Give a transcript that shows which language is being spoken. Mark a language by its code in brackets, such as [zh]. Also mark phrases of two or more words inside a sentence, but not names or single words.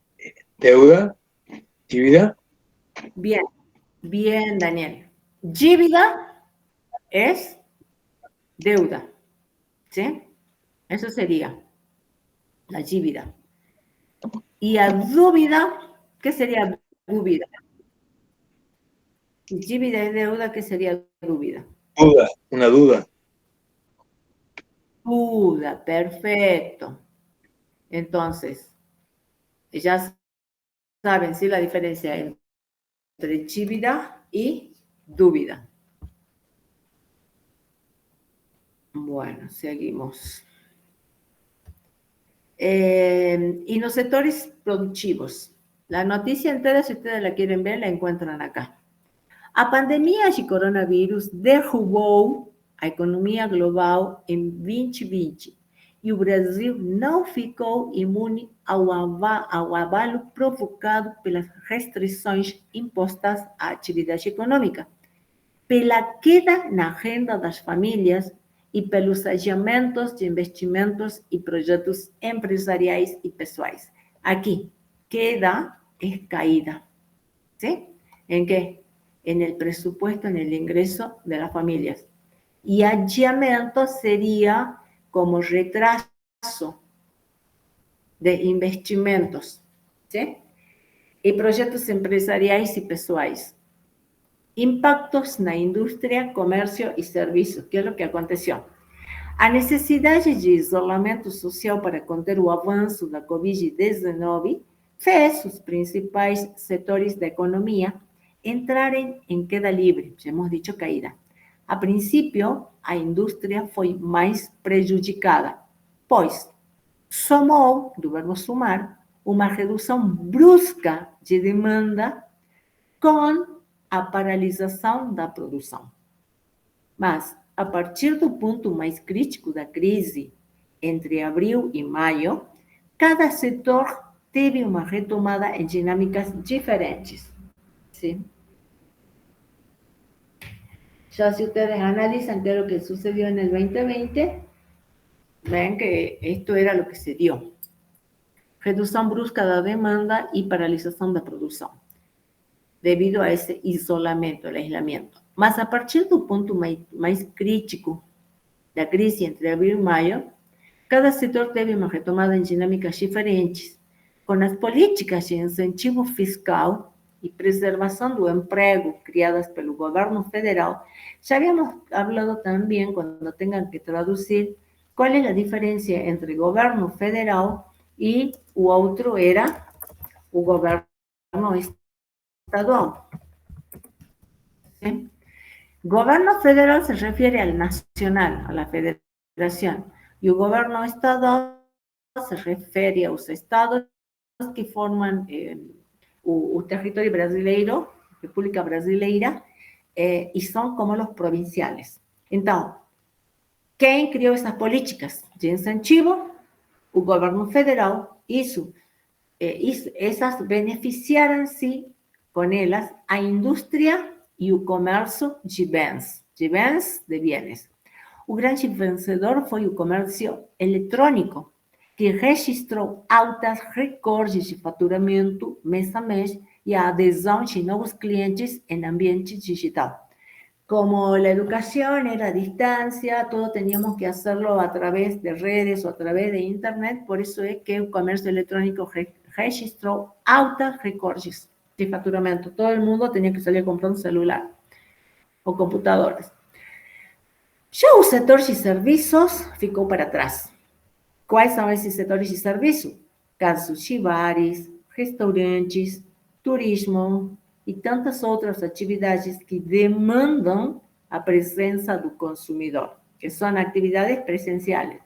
[es] Deuda, dívida. Bien, bien, Daniel. Dívida es deuda, ¿sí? Eso sería la dívida. Y a dúvida, ¿qué sería dúvida? Dívida es deuda, ¿qué sería dúvida? Duda, una duda. Duda, perfecto. Entonces, ya saben, sí, la diferencia entre dívida y dúvida. Bueno, seguimos. Y los sectores productivos. La noticia entera, si ustedes la quieren ver, la encuentran acá. [pt] A pandemia de coronavírus derrubou a economia global em 2020 e o Brasil não ficou imune ao abalo provocado pelas restrições impostas à atividade econômica, pela queda na renda das famílias e pelos adiamentos de investimentos e projetos empresariais e pessoais. Aqui, queda é caída. ¿Sí? [es] ¿En qué? En el presupuesto, en el ingreso de las familias. Y adiamento sería como retraso de investimentos, ¿sí? Y proyectos empresariales y pessoais. [pt] Impactos na indústria, comércio e serviços, que é o que aconteceu. A necessidade de isolamento social para conter o avanço da Covid-19 fez os principais setores da economia entrarem em queda livre, já [es] hemos dicho caída. [pt] A princípio, a indústria foi mais prejudicada, pois somou, do verbo sumar, uma redução brusca de demanda com a paralisação da produção. Mas, a partir do ponto mais crítico da crise, entre abril e maio, cada setor teve uma retomada em dinâmicas diferentes. [es] ¿Sí? Ya si ustedes analizan qué es lo que sucedió en el 2020, ven que esto era lo que se dio. [pt] Redução brusca da demanda e paralisação da produção, devido a esse isolamento, [es] el aislamiento. [pt] Mas a partir do ponto mais crítico da crise entre abril e maio, cada setor teve uma retomada em dinâmicas diferentes, com as políticas de incentivo fiscal e preservação do emprego criadas pelo governo federal. Já [es] habíamos hablado [pt] também, quando tenham que traduzir, qual é a diferença entre governo federal e o outro era o governo estadual. [es] ¿Sí? Gobierno federal se refiere al nacional, a la federación, y el gobierno estadual se refiere a los estados que forman el territorio brasileiro, República Brasileira, y son como los provinciales. Entonces, ¿quién creó esas políticas de incentivo? El gobierno federal hizo. [pt] Esas beneficiaram-se com elas a indústria e o comércio de bens, de bienes. O grande vencedor foi o comércio eletrônico, que registrou altas recordes de faturamento mês a mês e a adesão de novos clientes em ambiente digital. [es] Como la educación era a distancia, todo teníamos que hacerlo a través de redes o a través de internet, por eso es que el comercio electrónico [pt] registrou altas recordes de faturamento. [es] Todo el mundo tenía que salir a comprar un celular o computadores. [pt] Já o setor de serviços ficou para trás. Quais são esses setores de serviço? Casos de bares, restaurantes, turismo e tantas outras atividades que demandam a presença do consumidor, que são atividades presenciais.